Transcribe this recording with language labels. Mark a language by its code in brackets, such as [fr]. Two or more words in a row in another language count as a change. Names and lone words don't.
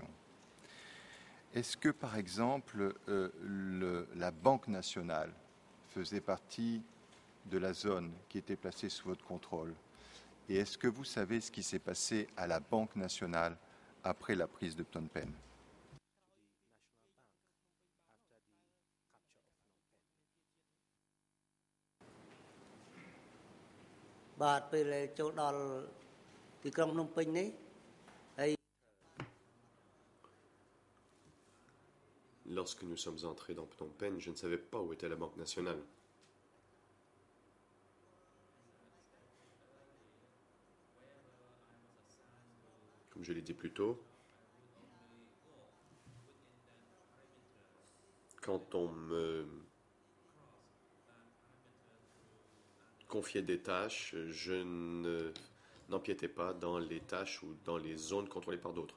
[fr] Est-ce que, par exemple, la Banque nationale faisait partie de la zone qui était placée sous votre contrôle? Et est-ce que vous savez ce qui s'est passé à la Banque nationale après la prise de Phnom Penh? [km] បាទពេលចូលដល់ទីក្រុងភ្នំពេញនេះហើយ [fr] Lorsque nous sommes entrés dans Phnom Penh, je ne savais pas où était la Banque nationale. Comme je l'ai dit plus tôt, quand on me confiait des tâches, je n'empiétais pas dans les tâches ou dans les zones contrôlées par d'autres.